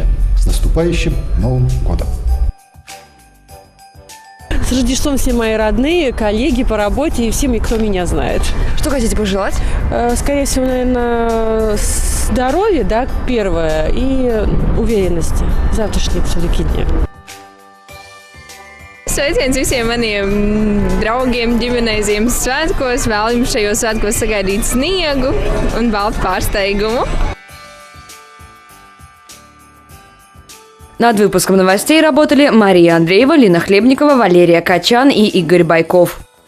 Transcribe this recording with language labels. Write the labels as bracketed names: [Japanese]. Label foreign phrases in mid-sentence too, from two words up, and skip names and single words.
[Russian] С наступающим Новым годом! С Рождеством все мои родные, коллеги по работе и всем, кто меня знает. Что хотите пожелать? Скорее всего, наверное, здоровья, да, первое, и уверенности в завтрашнем все-таки дне. [Latvian] Sveiciens visiem maniem draugiem, ģimenei Ziemassvētkos. Vēlu jums šajos svētkos sagaidīt sniegu un baltu pārsteigumu. [Russian] Над выпуском новостей работали Мария Андреева, Лина Хлебникова, Валерия Качан и Игорь Байков.